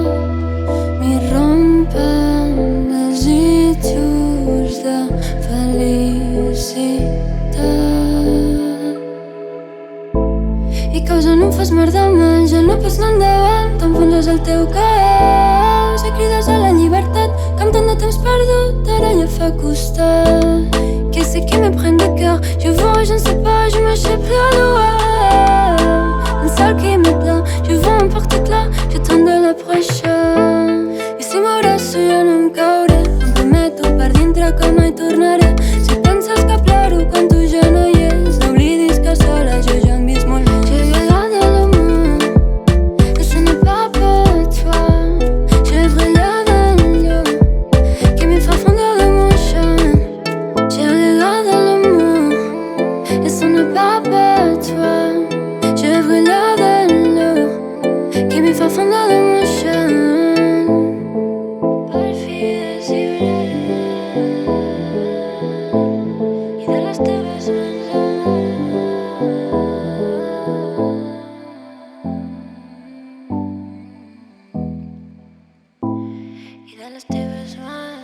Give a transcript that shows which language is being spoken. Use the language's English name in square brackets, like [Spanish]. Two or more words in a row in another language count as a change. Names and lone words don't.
[Catalan] M'hi rompen desitjos de felicitat i causen un fas mar de mal. Ja no pots anar endavant, t'enfonses al teu caos i crides a la llibertat que amb tant de temps perdut ara ja fa costat. [French] Qu'est-ce qui me prend de cœur? Je vois, je ne sais pas, je m'échappe de loin. Un seul qui me plaît, je vois un porte-clés, j'attends de la prochaine. [Catalan] I si m'abraço ja no em cauré, em prometo per dintre que mai tornaré. Si penses que ploro quan tu ja no hi és, no oblidis que sola jo ja hem vist molt més. [French] J'ai regardé l'amour et ce n'est pas pour toi. Je brûle dans l'eau qui me fait fondre l'émotion. J'ai regardé l'amour et ce n'est pas pour toi. Je brûle dans l'eau qui me fait fondre l'émotion. [Catalan] Per fi i de les teves mans i de les teves mans